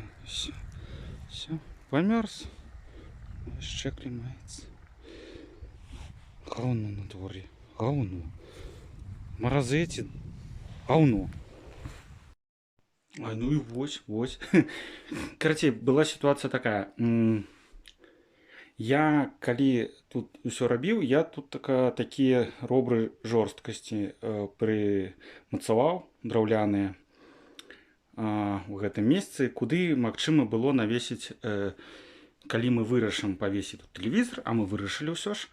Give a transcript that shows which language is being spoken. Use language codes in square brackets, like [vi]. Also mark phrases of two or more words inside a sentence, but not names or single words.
[ru] Все. Все. Померз. Еще клемается. Говно на дворе. Говно. Морозы эти. Говно. А ну и вось. Короче, была ситуация такая. Я, [be] калі тут усё рабіў, я тут такія робры жорсткасці прымацаваў драўляныя у гэтым месцы, куды магчыма было навесіць, калі мы вырашым павесіць тут тэлевізор, а мы вырашылі ўсё ж.